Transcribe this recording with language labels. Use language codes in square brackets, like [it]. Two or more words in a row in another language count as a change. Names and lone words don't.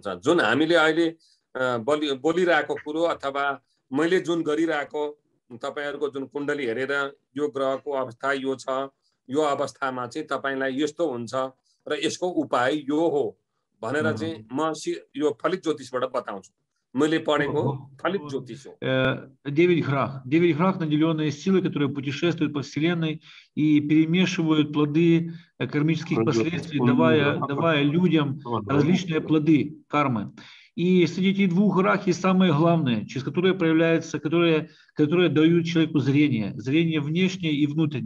[ne] जुन हामीले अहिले बोलिरहेको कुरो अथवा मैले जुन गरिरहेको, तपाईहरुको जुन कुण्डली हेरेर यो ग्रहको अवस्था यो छ, यो अवस्थामा चाहिँ तपाईलाई यस्तो हुन्छ र यसको उपाय यो हो भनेर चाहिँ म यो फलित ज्योतिषबाट बताउँछु। मैले पढेको फलित ज्योतिष हो। [ru] 9 грах, наделенные силой, которые путешествуют по Вселенной и перемешивают плоды кармических последствий, давая людям различные плоды кармы. И среди этих двух грах есть самое главное, через которое проявляется, которые дают человеку зрение внешнее и внутреннее.